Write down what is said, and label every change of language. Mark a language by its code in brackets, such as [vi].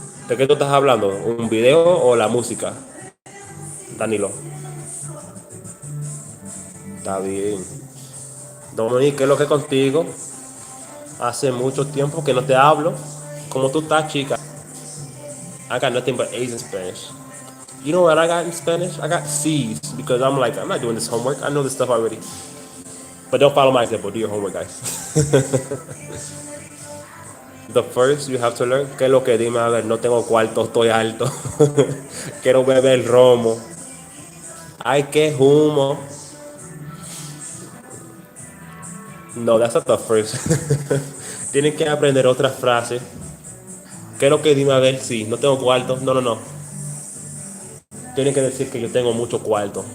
[es] ¿De qué tú estás hablando? ¿Un video o la música, Danilo? Está bien. Dominique, ¿qué es lo que es contigo? Hace mucho tiempo que no te hablo. ¿Cómo tú estás, chica? [en] I got nothing but A's in Spanish. You know what I got in Spanish? I got C's because I'm like, I'm not doing this homework. I know this stuff already. But don't follow my example. Do your homework, guys. The first you have to learn. [es] ¿Qué es lo que dime? A ver, no tengo cuarto, estoy alto. Quiero beber romo. Ay, qué humo. [en] No, that's not the first. [es] Tienen que aprender otras frases. ¿Qué es lo que dime? A ver, sí, no tengo cuarto. No, no, no. Tienen que decir que yo tengo mucho cuarto.